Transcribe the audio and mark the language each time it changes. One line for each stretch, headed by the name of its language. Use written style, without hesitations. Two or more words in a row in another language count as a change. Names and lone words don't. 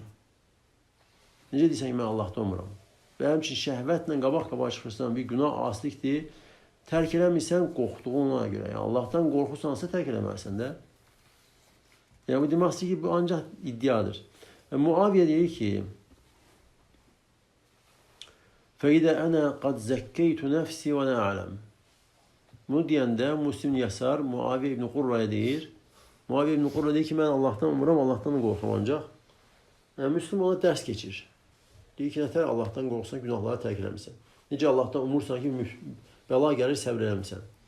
Azerbaijani: Necə deyirsən ki, mən Allahdan umuram? Və həmçin şəhvətlə qabaq-qabaq çıxırsan, bir günah asilikdir, tərk eləmirsən qorxduğuna görə. Yəni, Allahdan qorxursansa tərk eləməlisən də. Yəni, bu demək ki, bu ancaq iddiadır. Və Muaviyə deyir ki,
Arabic: فَإِذَا أَنَا قَدْ زَكَّيْتُ نَفْسِي وَنَا أَعْلَمُ.
Azerbaijani: Bunu deyəndə Muslim Yəsar Muaviyə İbn Qurraya deyir. Muaviyə İbn Qurra deyir ki, mən Allahdan umuram, Allahdan qorxum ancaq. Yəni, Müslüm ona dərs keçir. Deyir ki, nətər Allahdan qorxsan, günahları tərk eləmirsən. Necə Allahdan umursan ki, bəla gəlir, səbr eləmirsən.